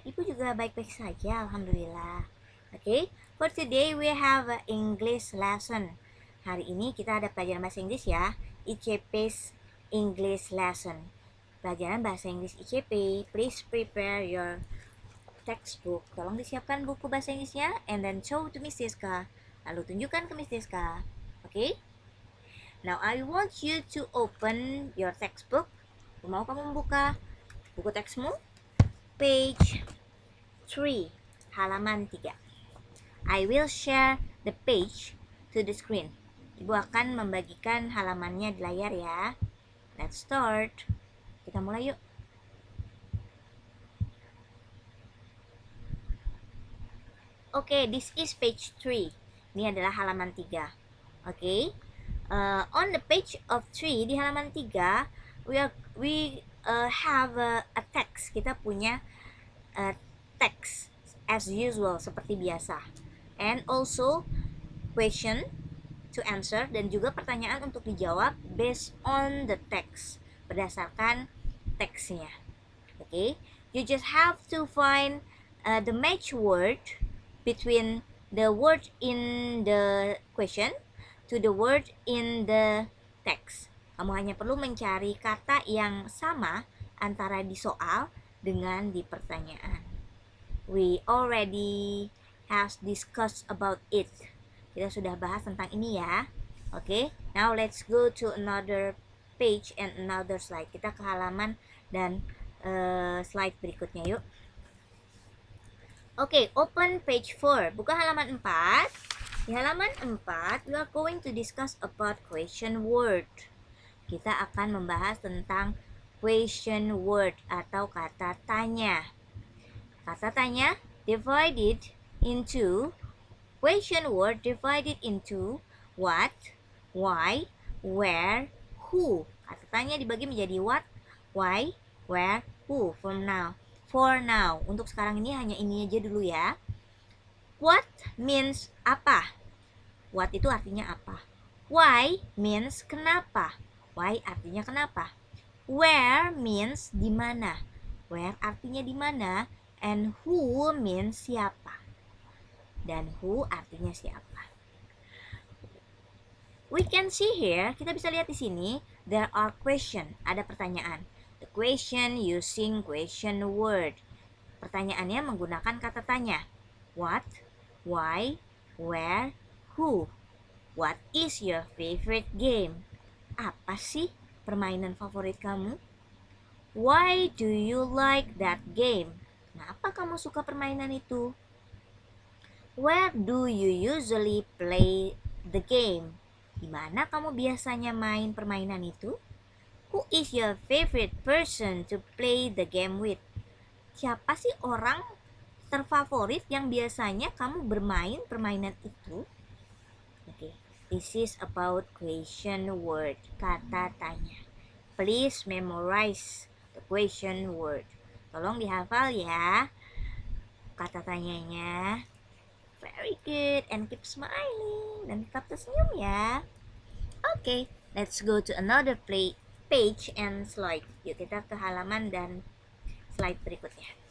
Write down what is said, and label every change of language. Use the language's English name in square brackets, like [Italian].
[Indonesian] Ibu juga baik-baik saja, alhamdulillah. [English] Okay, for today we have a English lesson. [Indonesian] Hari ini kita ada pelajaran bahasa Inggris ya. [English] ICP's English lesson. [Indonesian] Pelajaran bahasa Inggris ICP. [English] Please prepare your textbook. [Indonesian] Tolong disiapkan buku bahasa Inggrisnya [English] and then show to Miss Deska. [Indonesian] Lalu tunjukkan ke Miss Deska. Okay? [English] Now I want you to open your textbook. [Indonesian] Mau kamu membuka buku teksmu? [English] Page 3, [Indonesian] halaman 3. [English] I will share the page to the screen. [Indonesian] Ibu akan membagikan halamannya di layar ya. [English] Let's start. [Indonesian] Kita mulai yuk. [English] Okay, this is page 3. [Indonesian] Ini adalah halaman 3. [English] Okay. On the page of 3, [Indonesian] di halaman 3, [English] we have a text. [Indonesian] Kita punya text [English] as usual, [Indonesian] seperti biasa. [English] And also question to answer, [Indonesian] dan juga pertanyaan untuk dijawab [English] based on the text, [Indonesian] berdasarkan teksnya. [English] Okay. You just have to find the match word between the word in the question to the word in the text. [Indonesian] Kamu hanya perlu mencari kata yang sama antara di soal dengan di pertanyaan. [English] We already has discussed about it. [Indonesian] Kita sudah bahas tentang ini ya. [English] Okay, now let's go to another page and another slide. [Indonesian] Kita ke halaman dan slide berikutnya yuk. [English] Oke, open page 4. [Indonesian] Buka halaman 4. Di halaman 4, [English] we are going to discuss about question word. [Indonesian] Kita akan membahas tentang question word atau kata tanya. [English] Kata tanya divided into question word divided into what, why, where, who. [Indonesian] Kata tanya dibagi menjadi what, why, where, who. [English] For now, [Indonesian] untuk sekarang ini hanya ini aja dulu ya. [English] What means [Indonesian] apa? What itu artinya apa? [English] Why means [Indonesian] kenapa? Why artinya kenapa? [English] Where means [Indonesian] di mana? Where artinya di mana? [English] And who means [Indonesian] siapa? Dan who artinya siapa? [English] We can see here, [Indonesian] kita bisa lihat di sini, [English] there are question, [Indonesian] ada pertanyaan. [English] The question using question word. [Indonesian] Pertanyaannya menggunakan kata tanya. [English] What, why, where, who. What is your favorite game? [Indonesian] Apa sih permainan favorit kamu? [English] Why do you like that game? [Indonesian] Kenapa kamu suka permainan itu? [English] Where do you usually play the game? [Indonesian] Di mana kamu biasanya main permainan itu? [English] Who is your favorite person to play the game with? [Indonesian] Siapa sih orang terfavorit yang biasanya kamu bermain permainan itu? [English] Oke, this is about question word, [Indonesian] kata tanya. [English] Please memorize the question word. [Indonesian] Tolong dihafal ya kata tanyanya. [English] Very good, and keep smiling [Indonesian] dan tetap tersenyum ya. [English] Oke, let's go to another page and slide. [Indonesian] Yuk kita ke halaman dan slide berikutnya.